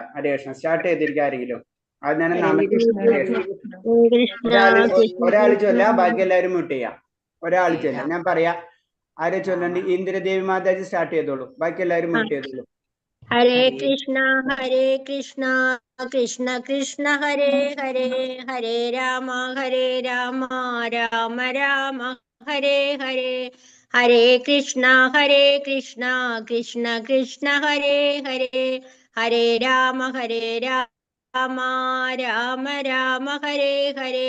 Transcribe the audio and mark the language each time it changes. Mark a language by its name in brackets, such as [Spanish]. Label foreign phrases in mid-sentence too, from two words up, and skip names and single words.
[Malayalam] ഹരേഷ്ണ സ്റ്റാർട്ട് ചെയ്തിരിക്കുക ആരെങ്കിലും. അത് ഞാൻ ഒരാൾ ചൊല്ല, ബാക്കി എല്ലാവരും മ്യൂട്ട് ചെയ്യാം. ഒരാൾ ചൊല്ല. ഞാൻ പറയാ ആരെ ചൊല്ലണ്ട്. ഇന്ദിരദേവി മാതാജി സ്റ്റാർട്ട് ചെയ്തോളൂ. ബാക്കി എല്ലാവരും മ്യൂട്ട് ചെയ്തോളൂ. ഹരേ കൃഷ്ണ കൃഷ്ണ കൃഷ്ണ ഹരേ ഹരേ, ഹരേ രാമ രാമ രാമ ഹരേ ഹരേ. ഹരേ കൃഷ്ണ കൃഷ്ണ കൃഷ്ണ ഹരേ ഹരേ, ഹരേ രാമ രാമ രാമ ഹരേ ഹരേ.